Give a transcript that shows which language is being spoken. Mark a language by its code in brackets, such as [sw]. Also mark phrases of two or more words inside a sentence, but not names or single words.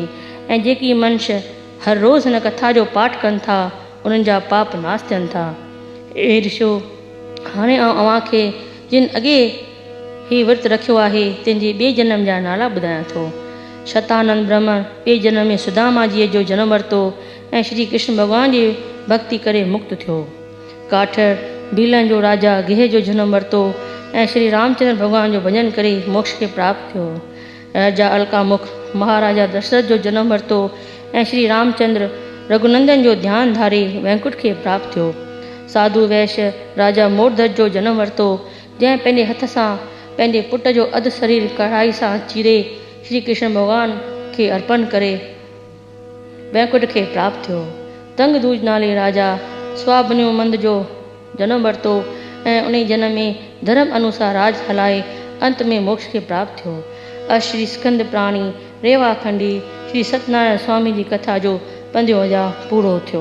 [sd] ऐं जेकी मनुष्य हर रोज़ हिन कथा जो पाठ कनि था उन्हनि जा पाप नाश थियनि था। हे ॾिसो, हाणे अव्हांखे जिन अॻे ही विर्त रखियो आहे तंहिंजे ॿिए जनम जा नाला ॿुधायां थो। शतानंद ब्राह्मण ॿिए जनम में सुदामा जीअ जो जनमु वरितो ऐं श्री कृष्ण भॻवान जी भक्ति करे मुक्त थियो। काठर भीलन जो राजा गेह जो जनमु वरितो ऐं श्री रामचंद्र भॻवान जो भॼन करे मोक्ष खे प्राप्त थियो। राजा अलकामुख महाराजा दशरथ जो जनमु वरितो ऐं श्री रामचंद्र रघुनंदन जो ध्यानु धारे वैकुंठ खे प्राप्त थियो। साधु वैश्य राजा मोरधज जो जनमु वरितो जंहिं पंहिंजे हथ सां पंहिंजे पुट जो अधु शरीर कढ़ाई सां चीरे श्री कृष्ण भॻवान खे अर्पण करे वैकुंठ खे प्राप्त थियो। तंगदूज नाले राजा स्वाबन्युमंद जो जनमु वरितो ऐं उन जनम में धर्म अनुसार राज हलाए अंत में मोक्ष खे प्राप्त थियो। श्री स्कंद प्राणी रेवाखंडी श्री सत्यनारायण स्वामी जी कथा जो 5 अध्याय पूरो थियो।